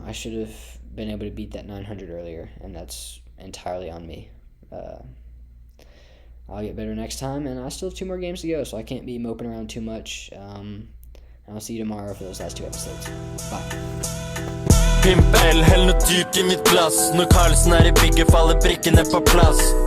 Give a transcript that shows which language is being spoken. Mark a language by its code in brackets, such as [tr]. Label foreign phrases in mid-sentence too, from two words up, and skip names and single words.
[en] I should have been able to beat that 900 earlier, and that's entirely on me. I'll get better next time, and I still have 2 more games to go, so I can't be moping around too much. And I'll see you tomorrow for those last 2 episodes. Bye. [no] Pimp L, hell noe dyrt i mitt glass. Når Carlsen er i bygget, faller brikkene på plass.